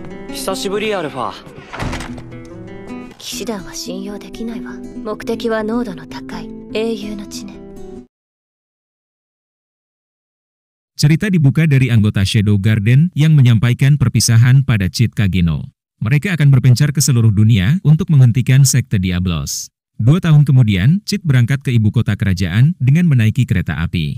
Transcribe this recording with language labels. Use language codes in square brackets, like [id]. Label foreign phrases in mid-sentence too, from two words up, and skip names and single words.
[ja] 久しぶりアルファ。騎士団は信用できないわ。目的は濃度の高い英雄の地ね。 [id] Cerita dibuka dari anggota Shadow Garden yang menyampaikan perpisahan pada Cid Kagino. Mereka akan berpencar ke seluruh dunia untuk menghentikan sekte Diablos. 2 tahun kemudian, Cid berangkat ke ibu kota kerajaan dengan menaiki kereta api.